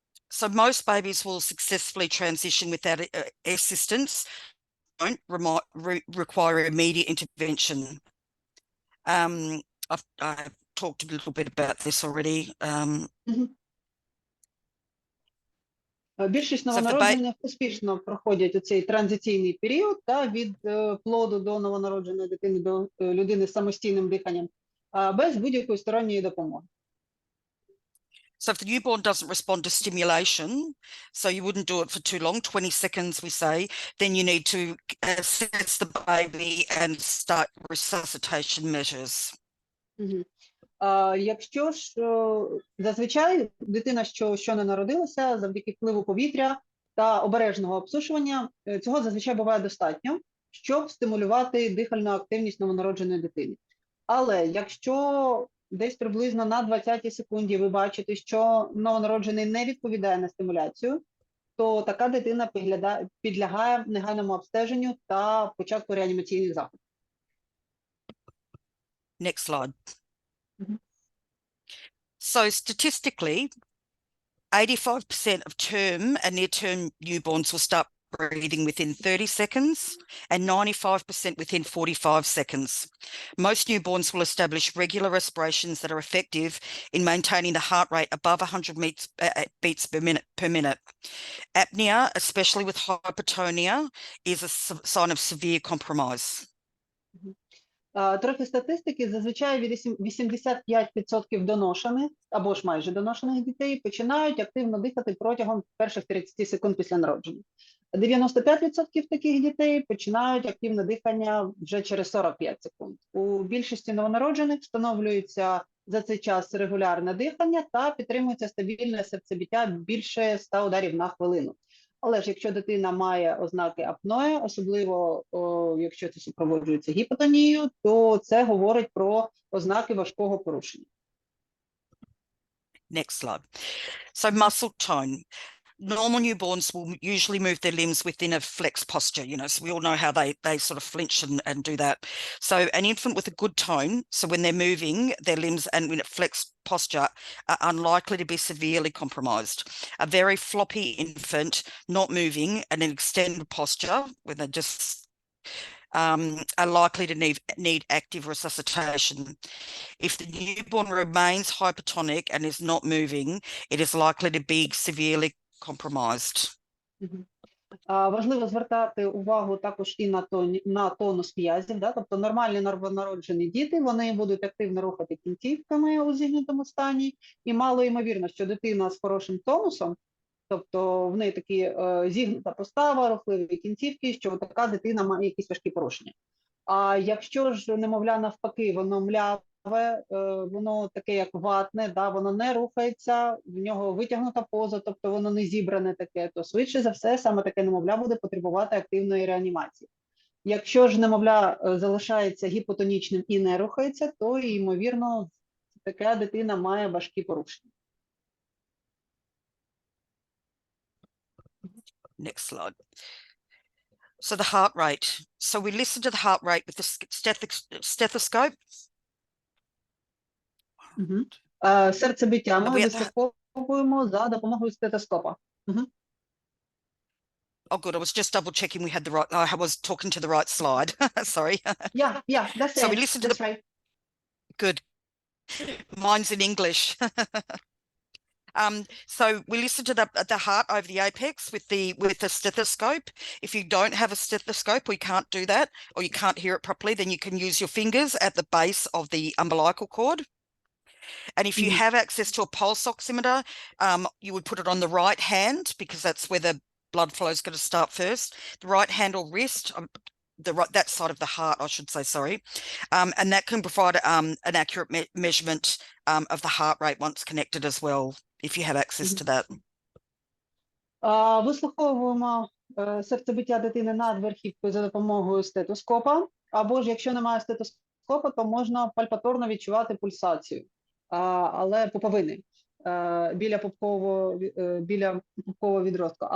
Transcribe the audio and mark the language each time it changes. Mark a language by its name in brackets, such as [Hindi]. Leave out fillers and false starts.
[English] So most babies will successfully transition without assistance, don't require immediate intervention. I've talked a little bit about this already. [Ukrainian] Більшість [English] So if the [Ukrainian] новонароджених успішно проходять у цей транзиційний період від плоду до новонародженої дитини до людини з самостійним диханням без будь-якої сторонньої допомоги. [English] So if the newborn doesn't respond to stimulation, so you wouldn't do it for too long, 20 seconds we say, then you need to assess the baby and start resuscitation measures. [Ukrainian] Якщо ж зазвичай дитина, що не народилася, завдяки впливу повітря та обережного обсушування, цього зазвичай буває достатньо, щоб стимулювати дихальну активність новонародженої дитини. Але якщо десь приблизно на 20-й секунді ви бачите, що новонароджений не відповідає на стимуляцію, то така дитина підлягає негайному обстеженню та початку реанімаційних заходів. [English] Next slide. So statistically, 85% of term and near-term newborns will start breathing within 30 seconds and 95% within 45 seconds. Most newborns will establish regular respirations that are effective in maintaining the heart rate above 100 beats per minute. Apnea, especially with hypotonia, is a sign of severe compromise. [Ukrainian] Трохи статистики. Зазвичай 85% доношених або ж майже доношених дітей починають активно дихати протягом перших 30 секунд після народження. 95% таких дітей починають активне дихання вже через 45 секунд. У більшості новонароджених встановлюється за цей час регулярне дихання та підтримується стабільне серцебиття більше 100 ударів на хвилину. Але ж якщо дитина має ознаки апної, особливо якщо це супроводжується гіпотонією, то це говорить про ознаки важкого порушення. [English] Next slide. So muscle tone. Normal newborns will usually move their limbs within a flex posture, you know, so we all know how they sort of flinch and do that. So an infant with a good tone, so when they're moving their limbs and in a flex posture, are unlikely to be severely compromised. A very floppy infant not moving and an extended posture, when they just are likely to need active resuscitation. If the newborn remains hypertonic and is not moving, it is likely to be severely compromised. [Ukrainian] Важливо звертати увагу також і на тонус м'язів, тобто нормальні новонароджені діти, вони будуть активно рухати кінцівками у зігнутому стані, і мало ймовірно, що дитина з хорошим тонусом, тобто в неї такі зігнута постава, рухливі кінцівки, що така дитина має якісь важкі порушення. А якщо ж немовля навпаки, воно мляве, воно таке як ватне, воно не рухається, в нього витягнута поза, тобто воно не зібране таке, то швидше за все саме таке немовля буде потребувати активної реанімації. Якщо ж немовля залишається гіпотонічним і не рухається, то ймовірно така дитина має важкі порушення. [English] Next slide. So the heart rate. So we listen to the heart rate with the stethoscope. [Ukrainian] Серцебиття ми вислуховуємо за допомогою стетоскопа. [English] Oh, good. I was just double checking we had the right. I was talking to the right slide. Sorry. Yeah, that's so it. we listen to that's the. Right. Good. Mine's in English. So we listen to the heart over the apex with the stethoscope. If you don't have a stethoscope or you can't do that, or you can't hear it properly, then you can use your fingers at the base of the umbilical cord. And if you have access to a pulse oximeter, you would put it on the right hand because that's where the blood flow is going to start first. The right hand or wrist, that side of the heart, I should say, sorry. And that can provide an accurate measurement of the heart rate once connected as well, if you have access to that. [Ukrainian] Вислуховуємо серцебиття дитини над верхівкою за допомогою стетоскопа, або ж якщо немає стетоскопа, то можна пальпаторно відчувати пульсацію, але пуповини, біля пупкового відростка.